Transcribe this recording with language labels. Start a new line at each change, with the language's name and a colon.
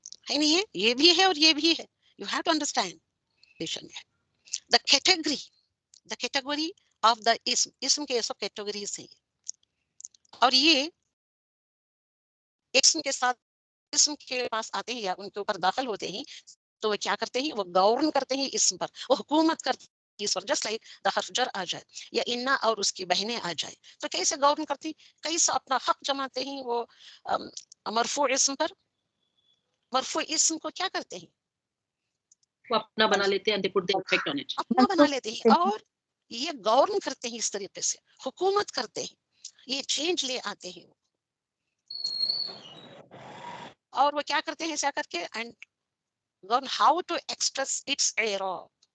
Urdu: ہے نہیں, یہ بھی ہے اور یہ بھی ہے.
English: You have to understand.
Urdu: The category, the category of the اسم, اسم کے سب کیٹیگریز ہیں اور یہ اسم کے ساتھ اسم کے پاس آتے ہیں یا ان کے اوپر داخل ہوتے ہیں تو وہ کیا کرتے ہیں, وہ گورن کرتے ہیں اسم پر, وہ حکومت کرتے ہیں اس پر.
English: just like the
Urdu: حرف جر آ جائے یا انا اور اس کی بہنیں آ جائے تو کیسے گورن کرتی, کیسے اپنا حق جماتے ہیں وہ مرفوع اسم پر. مرفوع اسم کو کیا کرتے ہیں, وہ اپنا بنا لیتے ہیں,
English: they put the effect on it.
Urdu: اپنا بنا لیتے ہیں اور یہ گورن کرتے ہیں اس طریقے سے, حکومت کرتے ہیں, یہ چینج لے آتے ہیں اور وہ کیا کرتے ہیں ایسا کر کے,
English: And govern how to express its اعراب.